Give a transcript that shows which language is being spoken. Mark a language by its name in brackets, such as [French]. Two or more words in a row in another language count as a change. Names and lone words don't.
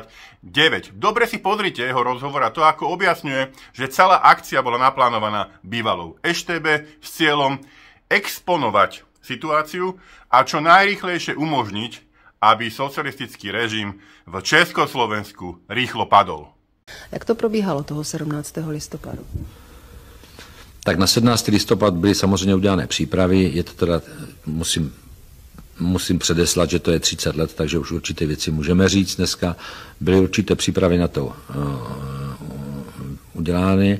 [Slovak] Dobre si pozrite jeho rozhovor a to, ako objasňuje, že celá akcia bola naplánovaná bývalou ŠtB s cieľom exponovať situáciu a čo najrýchlejšie umožniť, aby socialistický režim v Československu rýchlo padol. [Czech] Jak to probíhalo toho 17. listopadu? Tak na 17. listopad byly samozřejmě udělané přípravy. Je to teda, musím předeslat, že to je 30 let, takže už určité věci můžeme říct dneska. Byly určité přípravy na to udělány.